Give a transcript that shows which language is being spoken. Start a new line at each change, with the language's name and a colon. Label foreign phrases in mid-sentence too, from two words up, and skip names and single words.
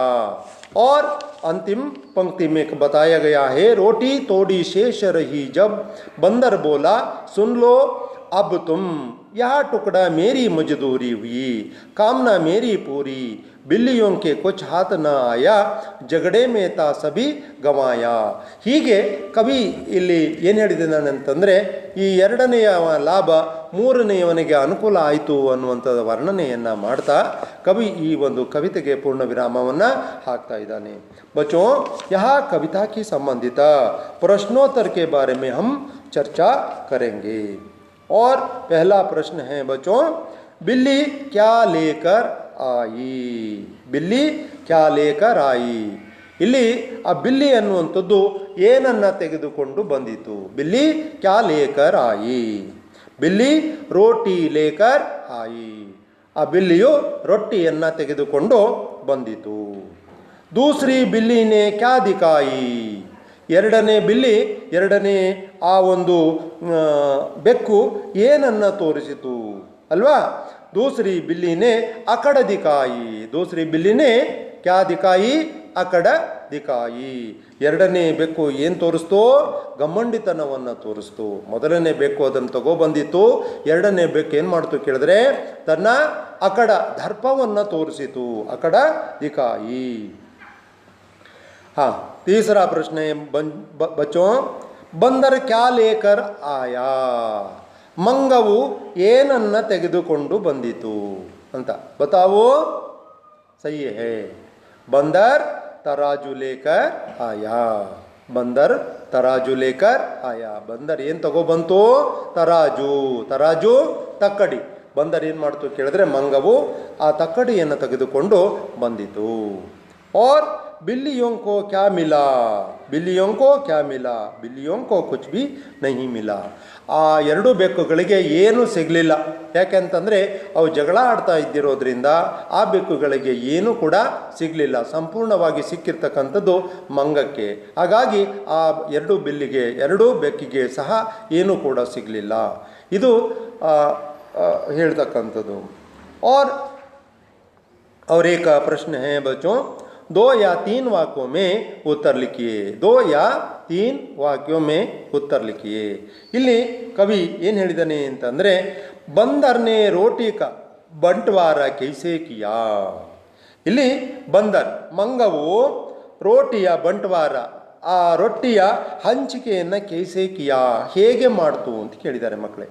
Hindi: और अंतिम पंक्ति में बताया गया है, रोटी तोड़ी शेष रही जब, बंदर बोला सुन लो अब तुम, यह टुकड़ा मेरी मजदूरी हुई, कामना मेरी पूरी. बिल्लियों के कुछ हाथ न आया, झगड़े में था सभी गँवाया.
Kannada: ಹೀಗೆ ಕವಿ ಇಲ್ಲಿ ಏನು ಹೇಳಿದ್ದಾನೆ ಅಂತಂದರೆ, ಈ ಎರಡನೆಯ ಲಾಭ ಮೂರನೆಯವನಿಗೆ ಅನುಕೂಲ ಆಯಿತು ಅನ್ನುವಂಥದ್ದು ವರ್ಣನೆಯನ್ನು ಮಾಡ್ತಾ ಕವಿ ಈ ಒಂದು ಕವಿತೆಗೆ ಪೂರ್ಣ ವಿರಾಮವನ್ನು ಹಾಕ್ತಾ ಇದ್ದಾನೆ.
Hindi: बच्चों, यहाँ कविता की संबंधित प्रश्नोत्तर के बारे में हम चर्चा करेंगे. और पहला प्रश्न है बच्चों, बिल्ली क्या लेकर आई. बिल्ली क्या लेकर आई.
Kannada: ಇಲ್ಲಿ ಆ ಬಿಲ್ಲಿ ಅನ್ನುವಂಥದ್ದು ಏನನ್ನು ತೆಗೆದುಕೊಂಡು ಬಂದಿತು.
Hindi: बिल्ली क्या लेकर आई. बिल्ली रोटी लेकर आई.
Kannada: ಆ ಬಿಲ್ಲಿಯು ರೊಟ್ಟಿಯನ್ನು ತೆಗೆದುಕೊಂಡು ಬಂದಿತು.
Hindi: दूसरी बिल्ली ने क्या दिखाई.
Kannada: ಎರಡನೇ ಬಿಲ್ಲಿ, ಎರಡನೇ ಆ ಒಂದು ಬೆಕ್ಕು ಏನನ್ನು ತೋರಿಸಿತು ಅಲ್ವಾ.
Hindi: दूसरी बिल्ली ने अकड़ दिखाई. दूसरी बिल्ली ने क्या दिखाई, अकड़ दिखाई.
Kannada: ಎರಡನೇ ಬೆಕ್ಕು ಏನು ತೋರಿಸ್ತು, ಗಮ್ಮಂಡಿತನವನ್ನು ತೋರಿಸ್ತು. ಮೊದಲನೇ ಬೆಕ್ಕು ಅದನ್ನು ತಗೊಬಂದಿತ್ತು, ಎರಡನೇ ಬೆಕ್ಕು ಏನು ಮಾಡ್ತು ಕೇಳಿದ್ರೆ ತನ್ನ ಅಕಡ ದರ್ಪವನ್ನು ತೋರಿಸಿತು.
Hindi: अकड़ दिखाई. हाँ, तीसरा प्रश्न है बच्चों, बंदर क्या लेकर आया.
Kannada: ಮಂಗವು ಏನನ್ನು ತೆಗೆದುಕೊಂಡು ಬಂದಿತು ಅಂತ बताओ.
Hindi: सही है, बंदर तराजू लेकर आया. बंदर तराजू लेकर आया. बंदर
Kannada: ಏನು ತಗೊಬಂತು,
Hindi: ತರಾಜು.
Kannada: ತರಾಜು ತಕ್ಕಡಿ. ಬಂದರ್ ಏನು ಮಾಡ್ತು ಕೇಳಿದ್ರೆ ಮಂಗವು ಆ ತಕ್ಕಡಿಯನ್ನು ತೆಗೆದುಕೊಂಡು ಬಂದಿತು.
Hindi: और बिल्लियों को क्या मिला. बिल्लियों को क्या मिला. बिल्लियों को कुछ भी नहीं मिला.
Kannada: ಆ ಎರಡು ಬೆಕ್ಕುಗಳಿಗೆ ಏನೂ ಸಿಗಲಿಲ್ಲ. ಯಾಕೆಂತಂದರೆ ಅವು ಜಗಳ ಆಡ್ತಾ ಇದ್ದಿರೋದ್ರಿಂದ ಆ ಬೆಕ್ಕುಗಳಿಗೆ ಏನೂ ಕೂಡ ಸಿಗಲಿಲ್ಲ. ಸಂಪೂರ್ಣವಾಗಿ ಸಿಕ್ಕಿರ್ತಕ್ಕಂಥದ್ದು ಮಂಗಕ್ಕೆ. ಹಾಗಾಗಿ ಆ ಎರಡೂ ಬೆಕ್ಕಿಗೆ ಸಹ ಏನೂ ಕೂಡ ಸಿಗಲಿಲ್ಲ. ಇದು ಹೇಳ್ತಕ್ಕಂಥದ್ದು.
Hindi: और एक प्रश्न है बच्चों, 2 या 3 वाक्यों में उत्तर लिखिए. 2 या 3 वाक्यों में उत्तर लिखिए.
Kannada: ಇಲ್ಲಿ ಕವಿ ಏನು ಹೇಳಿದಾನೆ ಅಂತಂದರೆ,
Hindi: बंदर ने रोटी का बँटवारा कैसे किया.
Kannada: ಇಲ್ಲಿ ಬಂದರ್ ಮಂಗವು ರೋಟಿಯ ಬಂಟ್ವಾರ, ಆ ರೊಟ್ಟಿಯ ಹಂಚಿಕೆಯನ್ನು
Hindi: कैसे किया
Kannada: ಹೇಗೆ ಮಾಡ್ತು ಅಂತ ಕೇಳಿದ್ದಾರೆ ಮಕ್ಕಳೇ.